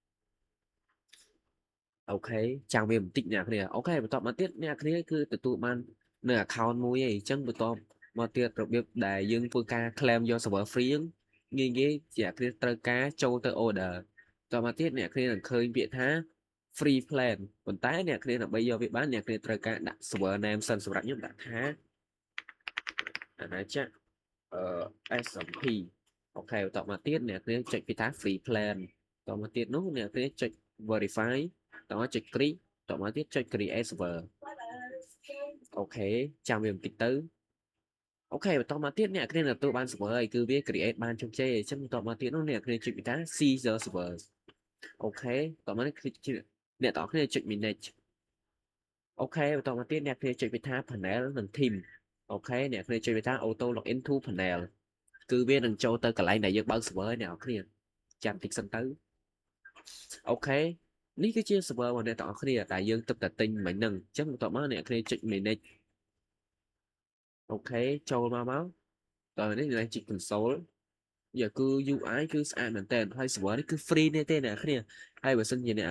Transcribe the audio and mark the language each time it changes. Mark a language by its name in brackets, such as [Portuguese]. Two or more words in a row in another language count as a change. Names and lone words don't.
[Khmer] ok ចាំវាបន្តិចអ្នកគ្នាអូខេបន្តមកទៀតអ្នកគ្នាគឺទទួលបាននៅ account មួយឯងអញ្ចឹងបន្តមកទៀតរបៀបដែលយើងធ្វើការ claim យក [English] server free [Khmer] ហ្នឹងងាយជាអ្នកគ្នាត្រូវការចូលទៅ order តមកទៀតអ្នកគ្នានឹងឃើញពាក្យថា [English] free plan [Khmer] ប៉ុន្តែអ្នកគ្នាដើម្បីយកវាបានអ្នកគ្នាត្រូវការដាក់ [English] server name [Khmer] សិនសម្រាប់ខ្ញុំដាក់ថាអាណាចក្រSMP អូខេបន្តមកទៀតអ្នកគ្នាចុចពីថា free plan បន្តមកទៀតនោះអ្នកគ្នាចុច verify តមកចុច click តមកទៀតចុច [English] create server [Khmer] អូខេចាំវាបន្តិចទៅអូខេបន្តមកទៀតអ្នកគ្នាទទួលបាន server ហើយគឺវា create បានជោគជ័យអញ្ចឹងបន្តមកទៀតនោះអ្នកគ្នាចុចពីថា [English] see the server [Khmer] អូខេតមកនេះគឺអ្នកទាំងគ្នាចុច manage អូ ខេបន្តមកទៀតអ្នកគ្នាចុចពីថា panel និង team អូខេអ្នកគ្នាចុចពីថា [English] auto login to panel [Khmer] គឺវានឹងចូលទៅកន្លែងដែលយើងបើក server អ្នកនរគ្នាចាំតិចសិនទៅអូខេនេះគឺជា server របស់អ្នកទាំងអស់គ្នាដែលយើងទឹកតែ ទិញមិញហ្នឹងអញ្ចឹងបន្ទាប់មកអ្នកគ្នាចុច manage អូខេចូលមកតើនេះអ្នកចុច console គឺ UI គឺស្អាតមែនតើហើយ server នេះគឺ free នេះទេអ្នកគ្នាហើយបើសិនជាអ្នក